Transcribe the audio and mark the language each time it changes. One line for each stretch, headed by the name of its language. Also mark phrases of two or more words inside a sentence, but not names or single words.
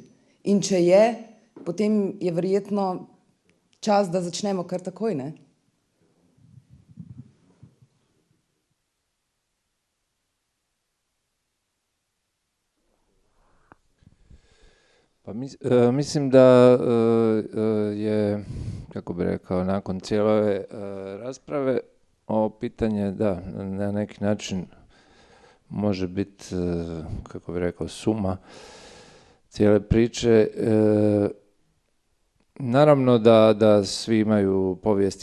Slovenian: In če je, potem je verjetno čas, da začnemo kar takoj, ne?
Croatian: Pa mislim da je, kako bi rekao, nakon cijele ove rasprave ovo pitanje, da, na neki način može biti, kako bi rekao, suma cijele priče. Naravno da svi imaju povijest.